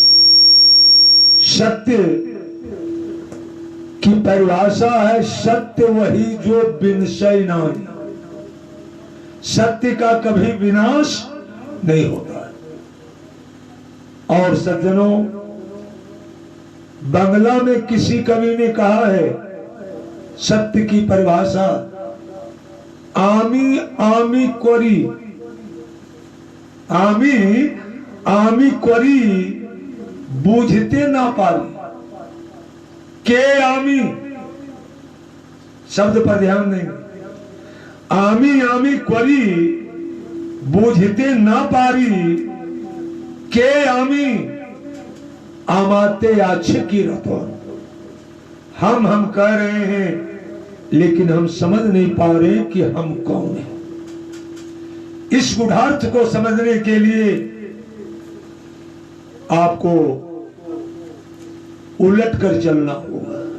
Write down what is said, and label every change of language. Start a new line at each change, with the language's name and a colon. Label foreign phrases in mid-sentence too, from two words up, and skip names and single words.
Hindi: सत्य की परिभाषा है, सत्य वही जो विनशय नहीं। सत्य का कभी विनाश नहीं होता है। और सज्जनों, बांग्ला में किसी कवि ने कहा है सत्य की परिभाषा,
Bangla: আমি আমি করি, আমি আমি করি বুঝতে না পারি।
Hindi: के आमी शब्द पर ध्यान देंगे।
Bangla: আমি আমি করি বুঝতে না পারি, কে আমি আমাতে আছে কী রতো।
Hindi: हम कह रहे हैं लेकिन हम समझ नहीं पा रहे कि हम कौन हैं। इस गूढ़ार्थ को समझने के लिए आपको उलट कर चलना होगा।